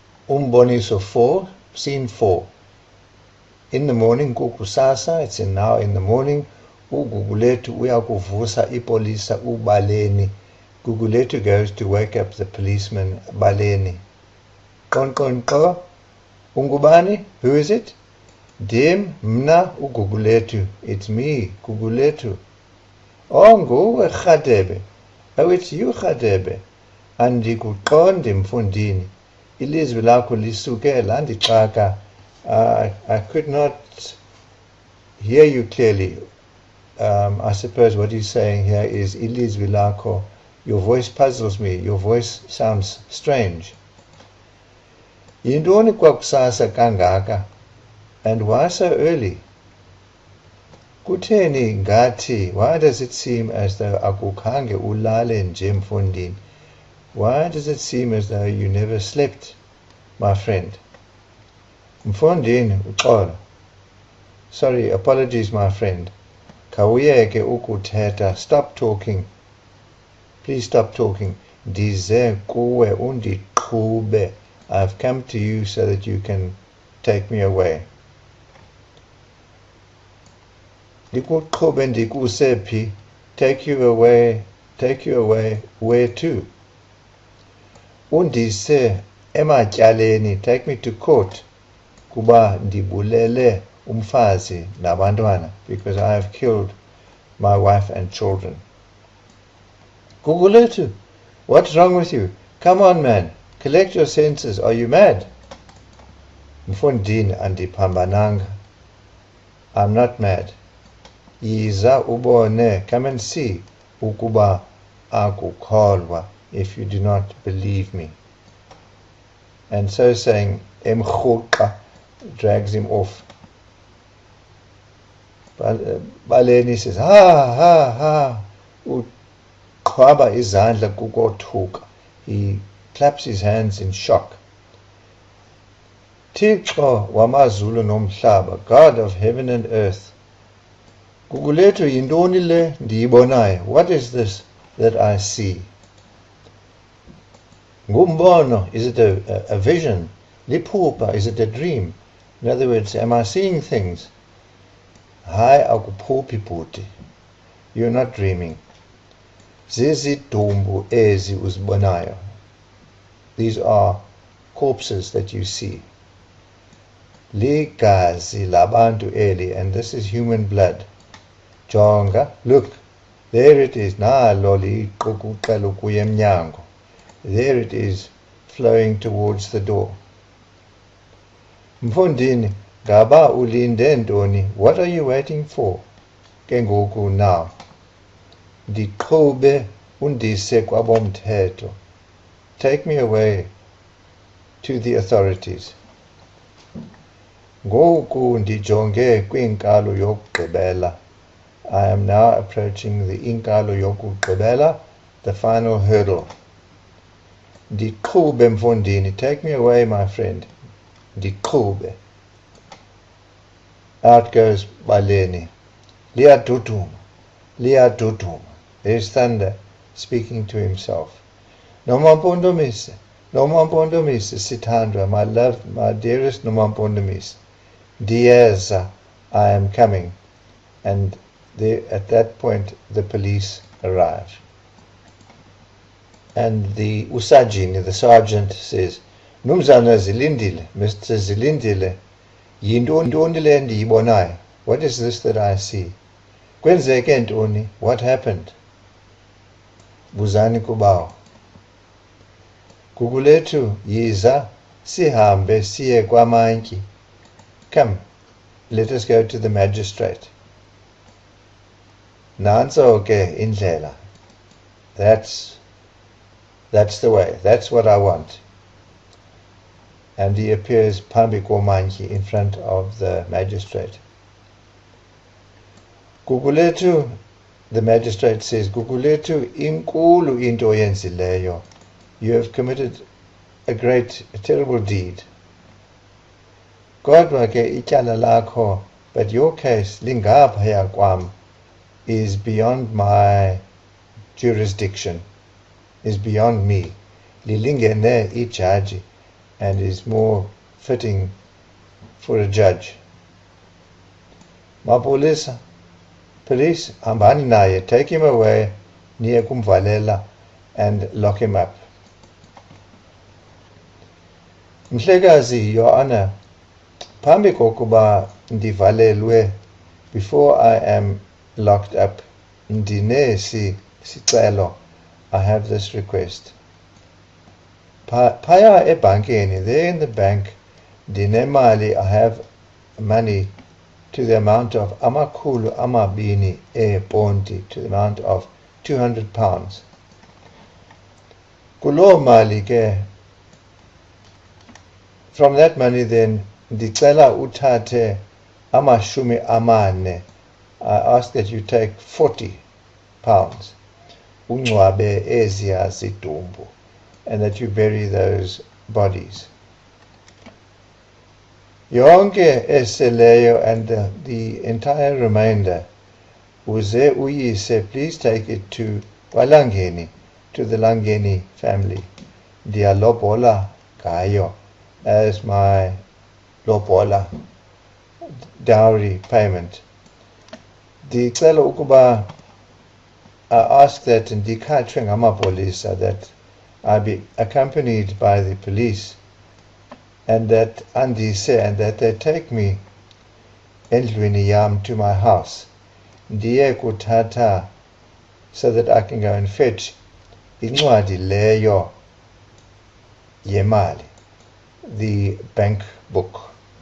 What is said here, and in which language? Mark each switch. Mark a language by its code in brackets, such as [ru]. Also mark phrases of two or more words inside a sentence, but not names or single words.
[xh] Umboniso 4, [en] scene 4. In the morning, kukusasa, it's now in the morning, [xh] uGugulethu uyakuvusa ipolisa uBaleni. [en] Gugulethu goes to wake up the policeman Baleni. [xh] Qonqonqo, ungubani? [en] Who is it? [xh] Dim, mna uGugulethu. [en] It's me, Gugulethu. [xh] Oh, nguwe Radebe. [en] Oh, it's you, Radebe. [xh] Andikuqondi mfundini. Ilizwi lakho lisuke landixaka. [en] I could not hear you clearly. I suppose what he's saying here is [xh] ilizwi lakho. [en] Your voice puzzles me. Your voice sounds strange. [xh] Yintoni kwakusasa kangaka? [en] And why so early? [xh] Kutheni ngathi? [en] Why does it seem as though [xh] akukhange ulale nje mfundini? [en] Why does it seem as though you never slept, my friend? [xh] Mfundini, uxolo. [en] Sorry, apologies, my friend. [xh] Khawuyeke ukuthetha. [en] Stop talking. Please stop talking. [xh] Ndize kuwe undiqhube. [en] I've come to you so that you can take me away. [xh] Ndikuqhube ndikuse phi? [en] Take you away. Take you away. Where to? [xh] Undise ematyaleni. [en] Take me to court. [xh] Kuba ndibulele umfazi nabantwana, [en] because I have killed my wife and children. Gugulethu, what's wrong with you? Come on, man. Collect your senses. Are you mad? [xh] Mfundini andiphambananga. [en] I'm not mad. [xh] Yiza ubone. [en] Come and see. [xh] Ukuba akukholwa, [en] if you do not believe me. And so saying, emkhuqa, drags him off. Baleni says, ha. [xh] Uqhwaba izandla kukothuka. [en] He claps his hands in shock. [xh] Thixo wamazulu nomhlaba, [en] God of heaven and earth. [xh] Gugulethu yintoni le ndiyibonayo? [en] What is this that I see? Ngumbono, is it a vision? Liphupha, is it a dream? In other words, am I seeing things? [xh] Hayi akuphuphi bhuti. [en] You're not dreaming. [xh] Zizidumbu ezi uzibonayo. [en] These are corpses that you see. [xh] Ligazi labantu eli, [en] and this is human blood. Jonga, look, there it is. [xh] Nalo liqukuqela ukuya emnyango. [en] There it is, flowing towards the door. [xh] Mfundini, ngaba ulinde ntoni? [en] What are you waiting for? [xh] Ke ngoku now. Ndiqhube undise kwabomthetho. [en] Take me away to the authorities. [xh] Ngoku ndijonge kwinkalo yokugqibela. [en] I am now approaching the [xh] inkalo yokugqibela, [en] the final hurdle. [xh] Ndiqhube mfundini. [en] Take me away, my friend. Ndiqhube. Out goes Baleni. [xh] Liyaduduma. [en] There's thunder speaking to himself. [xh] Nomampondomise, sithandwa, [en] my love, my dearest Nomampondomise. Ndiyeza, I am coming. And there, at that point, the police arrive. And the Usajini, the sergeant, says, [xh] Numzana Zilindile, Mr. Zilindile, yintoni le ndiyibonayo? [en] What is this that I see? [xh] Kwenzeke ntoni? [en] What happened? [xh] Buzani kubawo. Gugulethu, yiza, sihambe siye kwaMantyi. [en] Come, let us go to the magistrate. [xh] Nantso ke indlela. [en] That's the way. That's what I want. And he appears [xh] phambi koMantyi, [en] in front of the magistrate. Gugulethu, the magistrate says, [xh] Gugulethu, inkulu into oyenzileyo. [en] You have committed a terrible deed. [xh] Kodwa ke ityala lakho, [en] but your case, [xh] lingaphaya kwam, [en] is beyond my jurisdiction, is beyond me. [xh] Lilingene ijaji, [en] and is more fitting for a judge. [xh] Mapolisa, police, hambani naye, [en] take him away, [xh] niye kumvalela, [en] and lock him up. Mhlekazi, Your Honor, [xh] phambi kokuba ndivalelwe, [en] before I am locked up, [xh] ndinesi sicelo, [en] I have this request. [xh] Phaya ebankeni, [en] there in the bank, ndinemali, I have money to the amount of [xh] amakhulu amabini eponti, [en] to the amount of £200. Kuloo mali ke, from that money then, [xh] ndicela uthathe amashumi amane. [en] I ask that you take £40, [xh] ungcwabe eziya zidumbu, [en] and that you bury those bodies. [xh] Yonke eseleyo [en] and the entire remainder, [xh] uze uyise, [en] please take it to Walangeni, to the Langeni family. [xh] Ndiyalobola ngayo [en] as my lobola dowry payment. [xh] Ndicela ukuba, [en] I ask that [xh] ndikhatshwe ngamapolisa, [en] that I be accompanied by the police, and that andise, and that they take me [xh] endlwini yam [en] to my house, [xh] ndiye kuthatha, [en] so that I can go and fetch [xh] incwadi leyo yemali, [en] the bank book.